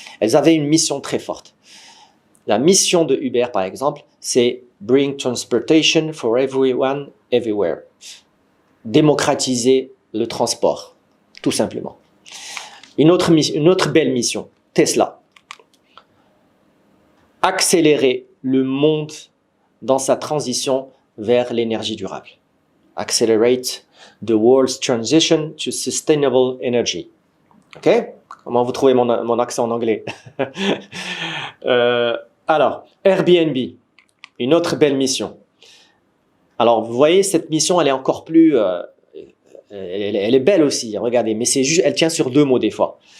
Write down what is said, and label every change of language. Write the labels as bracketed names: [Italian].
[French] Elles avaient une mission très forte. La mission de Uber, par exemple, c'est « [English] Bring transportation for everyone, everywhere ». [French] Démocratiser le transport, tout simplement. Une autre belle mission, Tesla. Accélérer le monde dans sa transition vers l'énergie durable. [English] Accelerate the world's transition to sustainable energy. [French] OK? Comment vous trouvez mon accent en anglais? Alors, Airbnb, une autre belle mission. Alors, vous voyez, cette mission, elle est encore plus... elle est belle aussi, regardez, mais c'est juste, elle tient sur deux mots des fois.